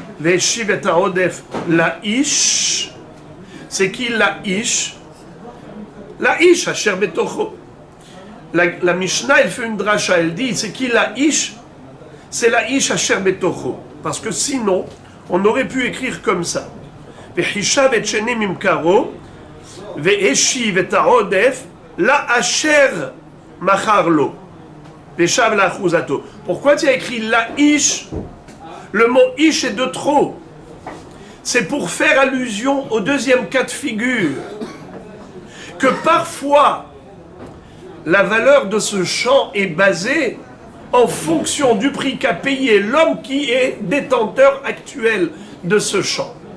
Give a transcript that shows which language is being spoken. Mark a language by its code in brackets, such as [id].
[he] והשיב את העודף לאיש, c'est qui לאיש? לאיש אשר בתוכו. [fr] La Mishnah, elle fait une dracha, elle dit, c'est qui לאיש? [he] C'est לאיש אשר בתוכו. [fr] Parce que sinon, on aurait pu écrire comme ça. [he] וחישב את שני ממכרו והשיב את העודף לאשר מכר לו ושב לאחוזתו. [fr] Pourquoi tu as écrit לאיש? Le mot ish est de trop. C'est pour faire allusion au deuxième cas de figure, que parfois la valeur de ce champ est basée en fonction du prix qu'a payé l'homme qui est détenteur actuel de ce champ.